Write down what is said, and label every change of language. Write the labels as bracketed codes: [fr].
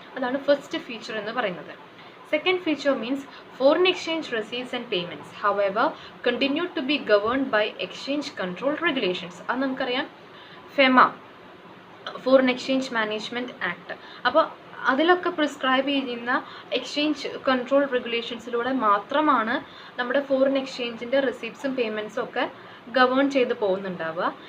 [ml] അതാണ് first feature എന്ന് പറയുന്നത്. [en] Second feature means foreign exchange receipts and payments, however, continue to be governed by exchange control regulations. [ml] അത് നമുക്കറിയാം, FEMA, foreign exchange management act. അപ്പോൾ അതിലൊക്കെ prescribe ചെയ്യുന്ന exchange control റെഗുലേഷൻസിലൂടെ മാത്രമാണ് നമ്മുടെ ഫോറിൻ എക്സ്ചേഞ്ചിൻ്റെ റെസീപ്റ്റ്സും പേയ്മെൻറ്റ്സും ഒക്കെ ഗവേൺ ചെയ്ത് പോകുന്നുണ്ടാവുക.